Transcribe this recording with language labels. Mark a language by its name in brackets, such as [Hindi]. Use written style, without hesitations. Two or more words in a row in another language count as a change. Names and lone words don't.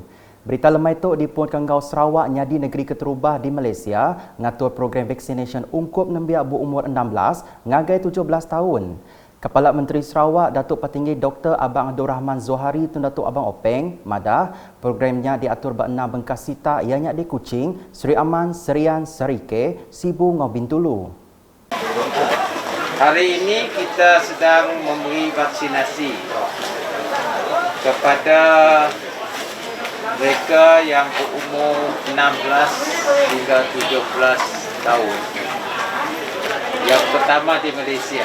[Iban] Berita lemai itu dipun Kanggau Sarawak nyadi negeri keterubah di Malaysia ngatur program vaccination ungkup nembiak berumur 16 ngagai 17 tahun. Kepala Menteri Sarawak Datuk Petinggi Dr. Abang Abdul Rahman Zohari Tun Datuk Abang Openg madah programnya diatur berenam bengkas sita ianya di Kuching, Seri Aman, Serian, Serike, Sibu ngau Bintulu. [Malay] Hari ini kita sedang memberi vaksinasi kepada mereka yang berumur 16 hingga 17 tahun. Yang pertama di Malaysia.